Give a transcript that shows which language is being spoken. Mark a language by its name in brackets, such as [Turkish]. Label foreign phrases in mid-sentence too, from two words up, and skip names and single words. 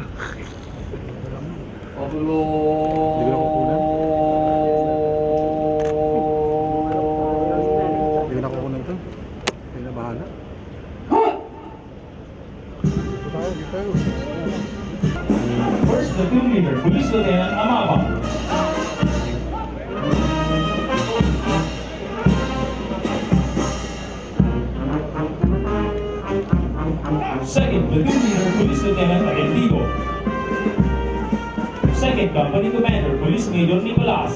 [Filipino] Pagulo. Hindi ko na kukunan. Hindi ko na kukunan ito. Hindi na bahala. Dito tayo. [English] First platoon leader, Police Lieutenant Amabang. Second platoon leader, Police Lieutenant Archie. Second company commander, Police Major Nicolas.